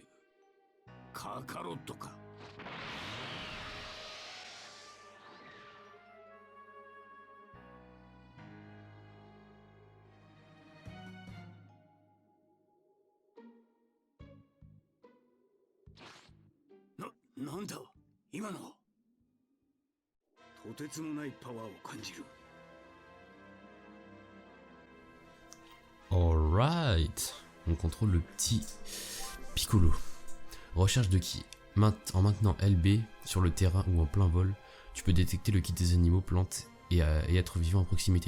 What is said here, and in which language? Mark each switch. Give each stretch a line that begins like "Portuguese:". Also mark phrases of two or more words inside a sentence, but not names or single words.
Japanese: カカロットか。なんだ今の。とてつもないパワーを感じる。
French: Alright. On contrôle le petit Piccolo. Recherche de ki. En maintenant LB sur le terrain ou en plein vol, tu peux détecter le ki des animaux, plantes et êtres vivants à proximité.